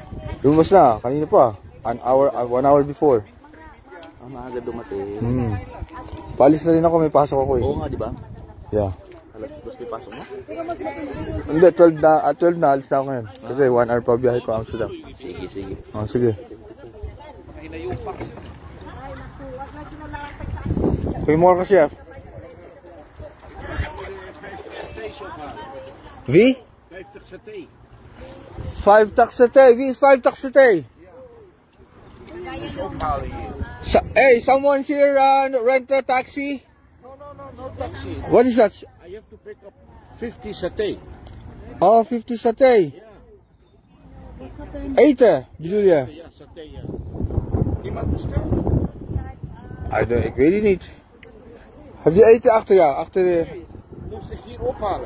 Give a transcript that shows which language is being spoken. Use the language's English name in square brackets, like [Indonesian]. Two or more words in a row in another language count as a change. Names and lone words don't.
[Filipino] Lumabas na, kanina pa. [English] 1 hour before. [Filipino] Maaga dumating. Paalis na rin ako, may pasok ako eh. Oo nga, di ba? Yeah. Alas 2 may pasok mo? Hindi, 12 na, alis na ako ngayon. Kasi 1 hour pa biyahe ko Amsterdam. Sige. Oh, sige. [Dutch] Goedemorgen, chef. Wie? 50 saté. 5 taxete. Wie is 5 taxete? [English] Hey, someone here rent a taxi? No taxi. What is that? I have to pick up 50 saté. [Dutch] Oh, 50 saté. Eten, bedoel je? Ja, saté, ja. Iemand besteld? Ik weet het niet. Heb je eten achter jou? Achter de... Moest ik hier ophalen.